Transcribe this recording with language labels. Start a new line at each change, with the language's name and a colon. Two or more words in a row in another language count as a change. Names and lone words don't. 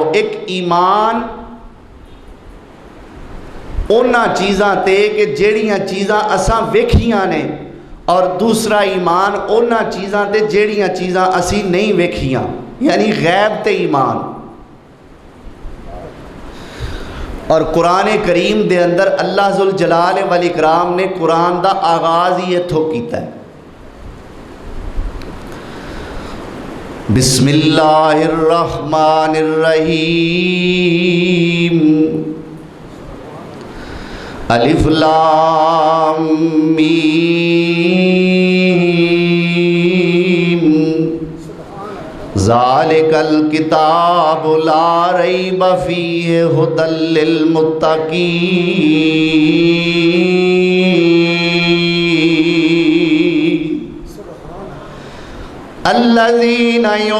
Punjabi: اک ایمان انہاں چیزاں تے کہ جیہڑیاں چیزاں اساں ویکھیاں نے، اور دوسرا ایمان انہاں چیزاں تے جیہڑیاں چیزاں اسی نہیں ویکھیاں، یعنی غیب تے ایمان. اور قرآن کریم دے اندر
Arabic: الله ذو الجلال والإكرام
Punjabi: نے قرآن دا آغاز ہی ایتھوں کیتا ہے.
Arabic: بسم الله الرحمن الرحيم, الم ذلك الكتاب لا ريب فيه هدى للمتقين الذين